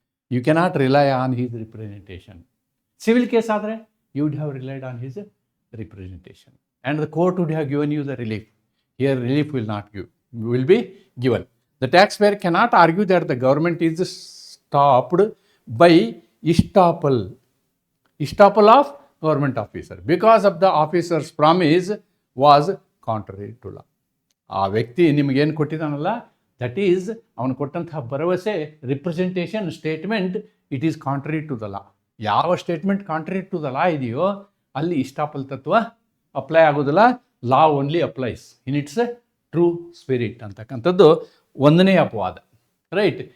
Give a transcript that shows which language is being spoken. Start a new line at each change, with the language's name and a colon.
English: You cannot rely on his representation.
Kannada: Civil case ಆದರೆ
English: You would have relied on his representation. And the court would have given you the relief. Here, relief will not will be given. The taxpayer cannot argue that the government is stopped by estoppel of government officer because of the officer's promise was contrary to law.
Kannada: ಆ ವ್ಯಕ್ತಿ ನಿಮಗೇನು ಕೊಟ್ಟಿದ್ದಾನಲ್ಲ,
English: that is
Kannada: ಅವನು ಕೊಟ್ಟಂತಹ ಭರವಸೆ, representation, statement,
English: It is contrary to the law.
Kannada: ಯಾವ statement
English: contrary to the law
Kannada: ಇದೆಯೋ ಅಲ್ಲಿ ಇಸ್ಟಾಪಲ್ ತತ್ವ ಅಪ್ಲೈ ಆಗೋದಿಲ್ಲ.
English: law only applies in its true spirit
Kannada: ಅಂತಕ್ಕಂಥದ್ದು ಒಂದನೇ ಅಪವಾದ.
English: Right.